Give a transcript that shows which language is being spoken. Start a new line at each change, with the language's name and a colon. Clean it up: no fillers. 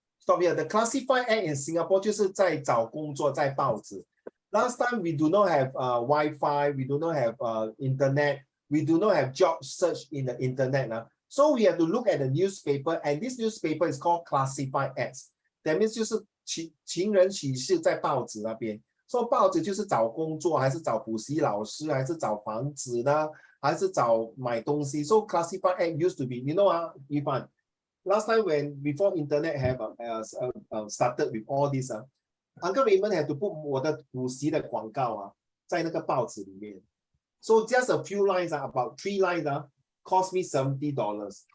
English: Stop here. The classified ad in Singapore
Chinese: 就是在找工作，在报纸。
English: Last time we do not have Wi-Fi, we do not have internet, we do not have job search in the internet. So we have to look at the newspaper, and this newspaper is called classified ads. That means
Chinese: 就是情人启事在报纸那边。
English: So
Chinese: 报纸就是找工作，还是找补习老师，还是找房子呢，还是找买东西。
English: So classified ad used to be, you know, Ivan, last time when before internet have started with all this, Uncle Raymond had to put
Chinese: 我的补习的广告在那个报纸里面。
English: So just a few lines, about 3 lines, cost me $70.